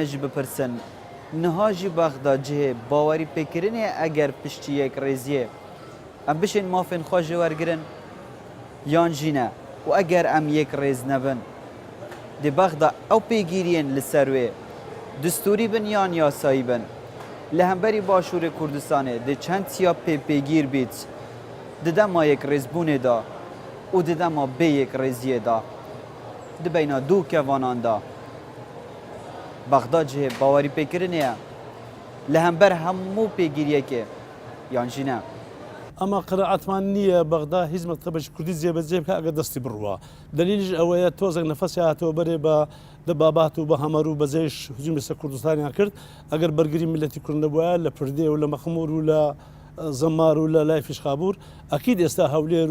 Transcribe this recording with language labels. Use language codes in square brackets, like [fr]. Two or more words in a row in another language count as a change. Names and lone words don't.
[ku] jî bipirsin niha jî Bexda cihê bawerî pêkirinê eger piştî yek rêziyê em bişên mafên xwe jê wergirin yan jî ne û eger em yek rêz nebin dê Bexda ew pêgiriyên li ser wê distûrî bin yan yasayî bin li hemberî Başûrê Kurdistanê dê çend siya pêgîr bît ددما یک ریزبونه دا و ددما به یک ریزیه دا دبینا دو کوانان دا بغداد جه باوری پیکرنیه لهمبر همو پیگیریه که یانجی نه [ckb] ئەمە قەنەعەتمان نییە بەغدا هیچ مەکتەبێکی کوردی جێبەجێ بکە ئەگەر دەستی بڕوە دلیلیش ئەوەیە تۆزێک نەفەسی هاتەوە بەرێ بە دەبابات و بە هەمەر و بەجێش هجومی سەر کوردستانیان کرد ئەگەر بەرگری میلەتی کورد نەبووە لە پردێ و لە مەخمور و لە زەمار و لە لای فیشخابور ئەکید ئێستا هەولێر